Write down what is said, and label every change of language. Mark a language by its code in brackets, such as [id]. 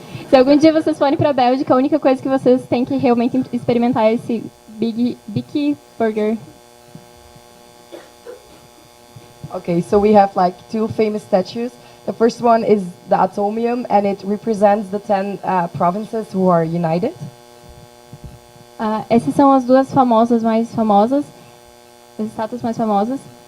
[pt] Se algum dia vocês forem para a Bélgica, a única coisa que vocês têm que realmente experimentar é esse Biggie Burger. [en] Okay, so we have like two famous statues. The first one is the Atomium, and it represents the 10 provinces who are united. [pt] Essas são as duas mais famosas, as estátuas mais famosas.